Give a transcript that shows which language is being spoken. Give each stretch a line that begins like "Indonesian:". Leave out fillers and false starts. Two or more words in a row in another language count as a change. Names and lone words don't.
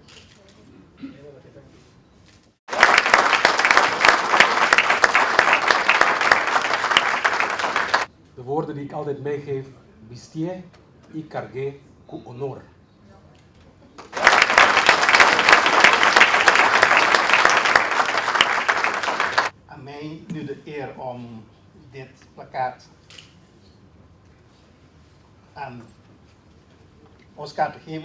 Dutch: De woorden die ik altijd meegeef.
Papiamento: Bistie y cargué cu honor.
Dutch: Aan mij nu de eer om dit plakkaat aan Oscar te geven.